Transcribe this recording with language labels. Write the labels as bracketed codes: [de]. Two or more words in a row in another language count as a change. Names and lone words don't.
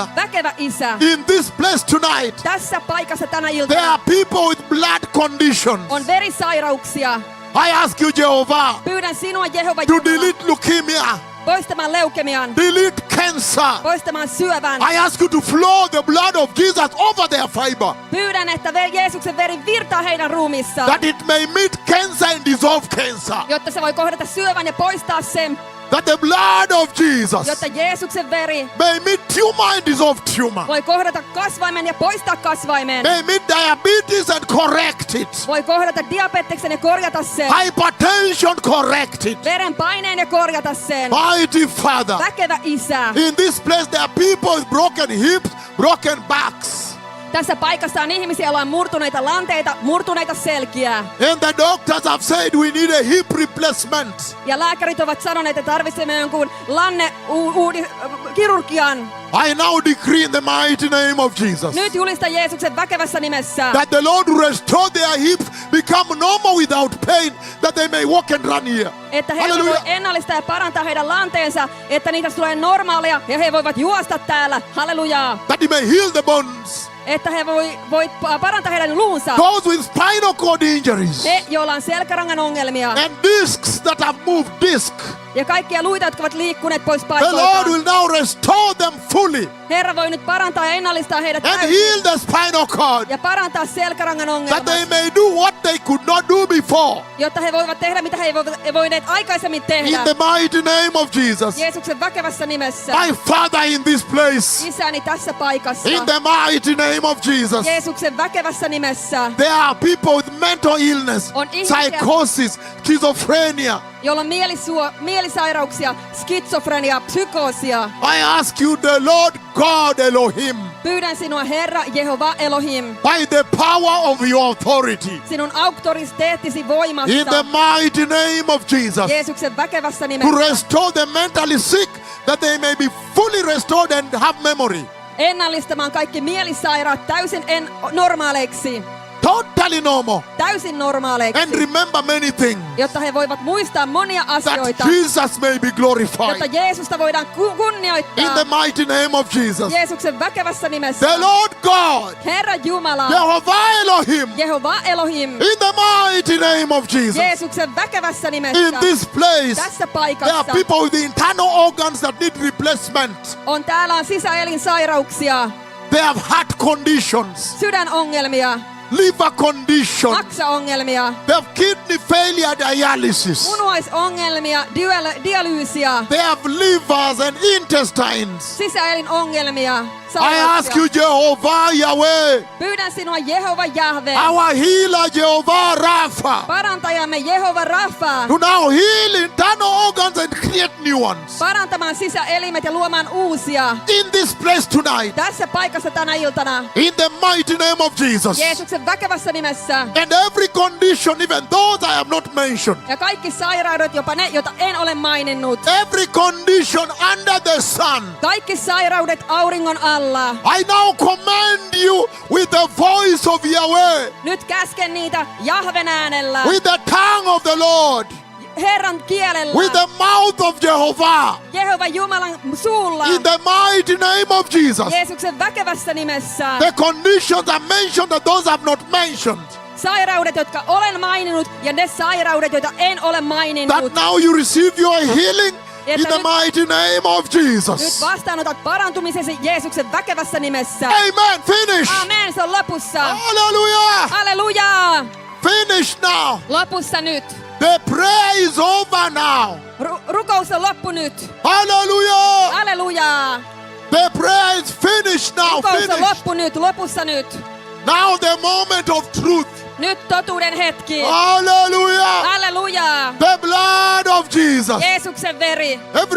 [fi] väkevä Isä, [en] in this place tonight [fi] tässä paikassa tänä [en] there [fi] iltana [en] are people with blood conditions. [fi] on verisairauksia. [en] I ask you, Jehovah, [fi] Pyydän sinua, Jehova [en] to [fi] Jumala, [en] delete leukemia, [fi] poistamaan leukemian, [en] delete cancer. [fi] poistamaan syövän. [en] I ask you to flow the blood of Jesus over their fiber, [fi] Pyydän, että Jeesuksen veri virtaa heidän ruumissaan, [en] that it may meet cancer and dissolve cancer. [fi] jotta se voi kohdata syövän ja poistaa sen, [en] That the blood of Jesus [fi] jotta Jeesuksen veri [en] may meet tumor and dissolve tumor, [fi] voi kohdata kasvaimen ja poistaa kasvaimen. [en] may meet diabetes and correct it, [fi] Voi kohdata diabeteksen ja korjata sen. [en] hypertension correct it. [fi] Verenpaineen ja korjata sen. [en] Mighty Father, [fi] Väkevä Isä. [en] in this place there are people with broken hips, broken backs, [fi] Tässä paikassa on ihmisiä, joilla on murtuneita lanteita, murtuneita selkiä. [en] and the doctors have said we need a hip replacement. [fi] Ja lääkärit ovat sanoneet, että tarvitsemme jonkun kirurgian. [en] I now decree in the mighty name of Jesus [fi] Nyt julista Jeesuksen väkevässä nimessä, [en] that the Lord will restore their hips, become normal without pain, that they may walk and run here. [fi] että he voi [en] Hallelujah. [fi] ennallistaa ja parantaa heidän lanteensa, että niitä tulee normaaleja ja he voivat juosta täällä. Hallelujaa. [en] That He may heal the bones. [fi] Että he voi parantaa heidän luunsa. [en] Those with spinal cord injuries [fi] Ne, joilla on selkärangan ongelmia [en] and discs that have moved disc, [fi] ja kaikkia luita, jotka ovat liikkuneet pois [en] the Lord [fi] paikoiltaan. [en] will now restore them fully [fi] Herra voi nyt parantaa ja ennallistaa heidät [en] and [fi] täysin [en] heal the spinal cord, [fi] ja parantaa selkärangan [en] that they [fi] ongelmat, [en] may do what they could not do before. [fi] jotta he voivat tehdä, mitä he eivät voineet aikaisemmin [en] In [fi] tehdä. [en] the mighty name of Jesus, [fi] Jeesuksen väkevässä nimessä. [en] my Father, in this place, [fi] Isäni tässä paikassa. [en] in the mighty name of Jesus, [fi] Jeesuksen väkevässä nimessä, [en] there are people with mental illness, [fi] On ihmisiä- [en] psychosis, schizophrenia. [fi] jolla on mielisairauksia, skitsofrenia, psykoosia. [en] I ask you, the Lord God Elohim, [fi] Pyydän sinua, Herra Jehova Elohim, [en] by the power of your authority, [fi] sinun auktoriteettisi [en] in the [fi] voimassa, [en] mighty name of Jesus, [fi] Jeesuksen väkevässä [en] to [fi] nimessä, [en] restore the mentally sick, that they may be fully restored and have memory. [fi] ennallistamaan kaikki mielisairaat täysin normaaleiksi, [en] Totally normal. [fi] täysin [en] And [fi] normaaleiksi, [en] remember many things, [fi] jotta he voivat muistaa monia [en] that [fi] asioita, [en] Jesus may be [fi] jotta [en] glorified. [fi] Jeesusta voidaan [en] In [fi] kunnioittaa [en] the mighty name of Jesus, [fi] Jeesuksen väkevässä nimessä. [en] the Lord God, [fi] Herra Jumala, [en] Jehovah Elohim, [fi] Jehova Elohim, [en] in the mighty name of Jesus, [fi] Jeesuksen väkevässä [en] in [fi] nimessä. [en] this place, [fi] Tässä [en] there are [fi] paikassa [en] people with internal organs that need replacement. [fi] täällä on sisäelinsairauksia, [en] They have heart conditions, [fi] sydänongelmia, [en] liver condition, [fi] maksaongelmia, [en] they have kidney failure, dialysis. [fi] munuaisongelmia, dialyysiä, [en] They have livers and intestines. [fi] sisäelinongelmia, [en] I ask you, [fi] sairauksia. [en] Jehovah Yahweh, [fi] Pyydän sinua, Jehova Jahve, [en] our healer, Jehovah Rapha, [fi] parantajamme Jehova Rafa, [en] to now heal internal organs and create new ones. [fi] parantamaan sisäelimet ja luomaan uusia. [en] In this place tonight, [fi] Tässä paikassa tänä iltana, [en] in the mighty name of Jesus. [fi] Jeesuksen väkevässä nimessä, [en] And every condition, even those I have not mentioned, [fi] ja kaikki sairaudet, jopa ne, joita en ole maininnut, [en] every condition under the sun, [fi] kaikki sairaudet auringon alla, [en] I now command you with the voice of Yahweh, [fi] nyt käsken niitä Jahven äänellä, [en] with the tongue of the Lord, [fi] Herran kielellä. [en] with the mouth of Jehovah. [fi] Jehovan Jumalan suulla. [en] In the mighty name of Jesus. [fi] Jeesuksen väkevässä nimessä. [en] The conditions are mentioned and those I've not mentioned. [fi] Sairaudet, jotka olen maininnut, ja ne sairaudet, joita en ole maininnut. [en] That now you receive your healing in [fi] Että [en] the mighty name of [fi] Nyt [en] Jesus. [fi] vastaanotat parantumisesi Jeesuksen väkevässä nimessä. [en] Amen. Finish. [fi] Amen, se on lopussa. [en] Hallelujah. [fi] Halleluja! [en] Finish now. [fi] Lopussa nyt. [en] The prayer is over now. [fi] Rukous on loppu nyt. [en] Hallelujah. [fi] Halleluja! [en] The prayer is finished now. [fi] Rukous on [en] Finish. [fi] loppu nyt, lopussa nyt. [en] Now the moment of truth. [fi] Nyt totuuden hetki. [en] Hallelujah. [fi] Halleluja! [en] The blood of Jesus. [fi] Jeesuksen veri. [en] Everybody